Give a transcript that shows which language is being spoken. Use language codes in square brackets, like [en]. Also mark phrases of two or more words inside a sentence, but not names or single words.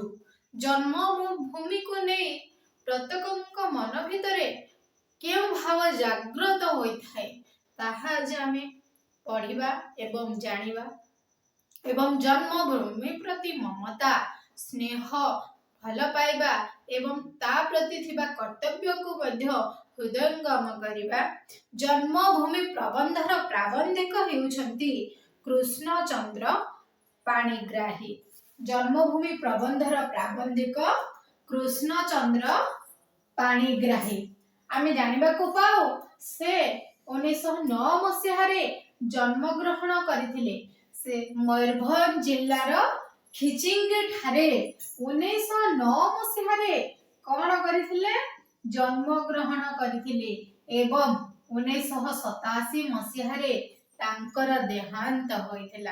[or] ଜନ୍ମଭୂମି କୁ ନହିଁ ପ୍ରତ୍ୟେକ ମନ ଭିତରେ କେଉଁ ଭାବ ଜାଗ୍ରତ ହୋଇଥାଏ ତାହା ଆଜି ଆମେ ପଢ଼ିବା ଏବଂ ଜାଣିବା ଏବଂ ଜନ୍ମଭୂମି ପ୍ରତି ମମତା ସ୍ନେହ ଭଲ ପାଇବା ଏବଂ ତା ପ୍ରତି ଥିବା କର୍ତ୍ତବ୍ୟ କୁ ମଧ୍ୟ ହୃଦୟଙ୍ଗମ କରିବା। ଜନ୍ମଭୂମି ପ୍ରବନ୍ଧର ପ୍ରାବନ୍ଧିକ ହେଉଛନ୍ତି କୃଷ୍ଣଚନ୍ଦ୍ର ପାଣିଗ୍ରାହୀ। ଜନ୍ମଭୂମି ପ୍ରବନ୍ଧର ପ୍ରାବନ୍ଧିକ କୃଷ୍ଣଚନ୍ଦ୍ର ପାଣିଗ୍ରାହୀ। ଆମେ ଜାଣିବା କୁ ପାଉ ସେ 1909 ମସିହାରେ ଜନ୍ମ ଗ୍ରହଣ କରଥିଲେ। ସେ ମୟୂରଭଞ୍ଜ ଜିଲ୍ଲାର ଖିଚିଙ୍ଗି ଠାରେ 1909 ମସିହାରେ କଣ କରଥିଲେ? ଜନ୍ମ ଗ୍ରହଣ କରଥିଲେ ଏବଂ 1987 ମସିହାରେ ତାଙ୍କର ଦେହାନ୍ତ ହୋଇଥିଲା।